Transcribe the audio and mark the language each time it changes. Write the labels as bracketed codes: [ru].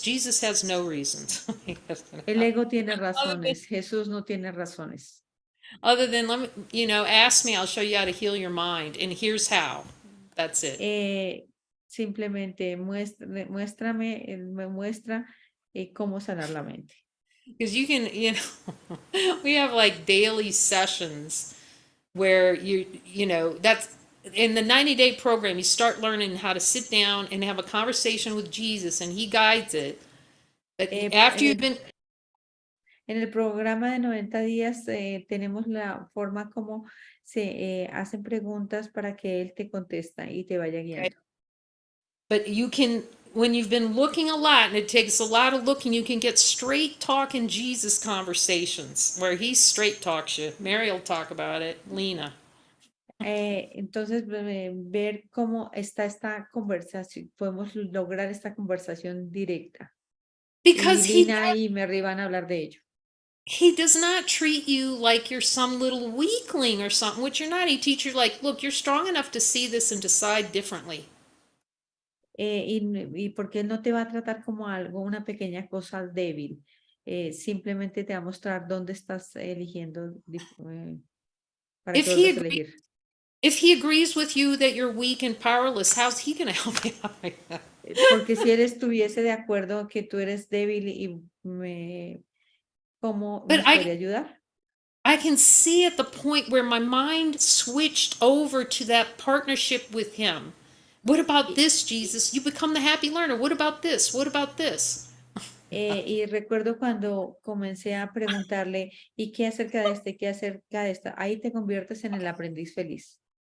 [en] Jesus has no reasons. [es] El ego tiene razones, Jesús no tiene razones. [en] Other than, let me, you know, ask me, I'll show you how to heal your mind. And here's how. That's it. [es] Simplemente muéstrame, él me muestra cómo sanar la mente. [en] Because you can, you know, we have like daily sessions where you know, that's in the 90-day program, you start learning how to sit down and have a conversation with Jesus and he guides it. But after you've been... [es] En el programa de 90 días tenemos la forma como se hacen preguntas para que él te contesta y te vaya guiando. [en] But you can, when you've been looking a lot, and it takes a lot of looking, you can get straight talking Jesus conversations where he straight talks you. Mary will talk about it, Lena. [es] Entonces, ver cómo está esta conversación, podemos lograr esta conversación directa. [en] Because [es] y Lina y Mary van a hablar de ello. [en] He does not treat you like you're some little weakling or something, which you're not. He teaches you like, look, you're strong enough to see this and decide differently. [es] Y porque él no te va a tratar como algo, una pequeña cosa débil. Simplemente te va a mostrar dónde estás eligiendo para que vuelvas a elegir. [en] If he agrees with you that you're weak and powerless, how's he going to help you out? [es] Porque si él estuviese de acuerdo que tú eres débil y ¿cómo nos podría ayudar? [en] I can see at the point where my mind switched over to that partnership with him. What about this, Jesus? You become the happy learner. What about this? What about this? [es] Y recuerdo cuando comencé a preguntarle, ¿y qué acerca de este? ¿Qué acerca de esta? Ahí te conviertes en el aprendiz feliz.